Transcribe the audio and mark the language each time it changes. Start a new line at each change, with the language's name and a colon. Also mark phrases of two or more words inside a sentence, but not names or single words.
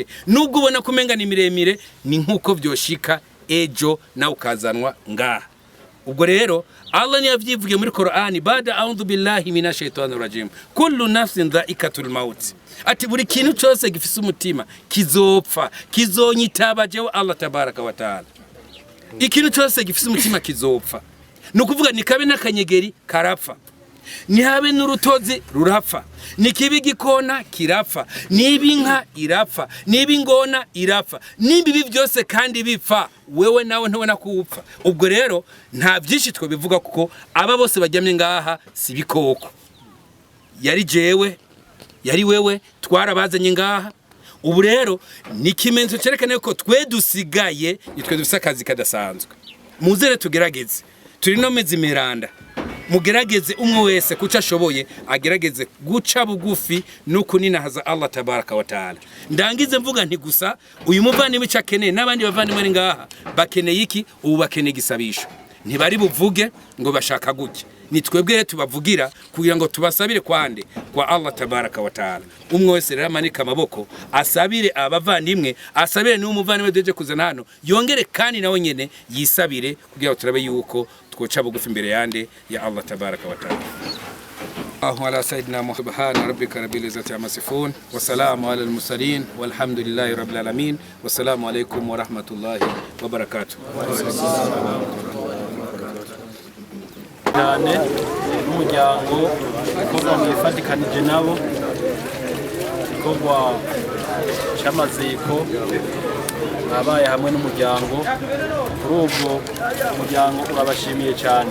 Rundi: Nubwo ubona kumenga ni miremire, ni nkuko vyoshika ejo na ukazanwa ngaha. Ubwo rero Allah ni yavyivuge muri Qur'ani, bada
Arabic: أعوذ بالله من الشيطان الرجيم كل نفس ذائقة الموت.
Rundi: Ati buri kintu cyose gifise umutima kizopfa, kizonyitaba jewe
Arabic: الله تبارك وتعالى.
Rundi: Ikintu cyose gifise umutima kizopfa. Nukuvuga ni kabe n'akanyegeri karapfa. nihabe n'urutozi rurapfa, nikibi gikona kirapfa, nibi inka irapfa, nibi ingona irapfa, nibi byose kandi bipfa, wewe nawe ntubona kuupfa. Ubwo rero nta byinshi twe bivuga kuko aba bose bajyamye ngaha si bikoko. Yari jewe, yari wewe, twarabazanye ngaha. Ubu rero ni ikimenyetso cyerekana ko twe dusigaye, nitwe dufite akazi kadasanzwe. Muzere tugerageze, turi no mezi miranda, mugerageze umwe wese kuca ashoboye agerageze guca bugufi no kuninahaza
Arabic: الله تبارك وتعالى.
Rundi: Ndangize mvuga nti gusa uyu muvandimwe cyakeneye n'abandi bavandimwe ngaha bakeneye iki? Ubu bakeneye gisabisho, ntibari buvuge ngo bashaka guke, ni twebwe tubavugira kugira ngo tubasabire kwande kwa
Arabic: الله تبارك وتعالى.
Rundi: Umwe wese rero amanika amaboko asabire abavandimwe, asabire n'umuvandimwe deje kuzana hano, yongere kandi nawe nyene yisabire kugira ngo turabe yuko twoca bugufi imbere yande ya
Arabic: الله تبارك وتعالى. الله على سيدنا محمد سبحان ربك رب العزة عما يصفون وسلام على المرسلين والحمد لله رب العالمين. والسلام عليكم ورحمة الله وبركاته.
Rundi: cyane n'umuryango ukorwa mu ifatikanije nabo, ikorwa cy'amaziko abaye hamwe n'umuryango. Kuri ubwo umuryango urabashimiye cyane.